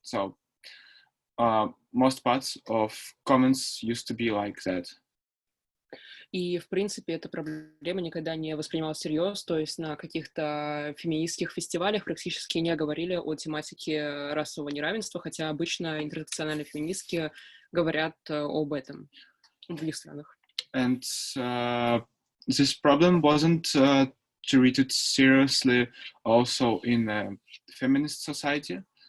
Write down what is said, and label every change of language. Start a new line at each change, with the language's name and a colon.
English: So most parts of comments used to be like that.
Russian: И, в принципе, эта проблема никогда не воспринималась всерьез, то есть на каких-то феминистских фестивалях практически не говорили о тематике расового неравенства, хотя обычно интерсекциональные феминистки говорят об этом в других странах.
English: And this problem wasn't treated seriously also in a feminist society.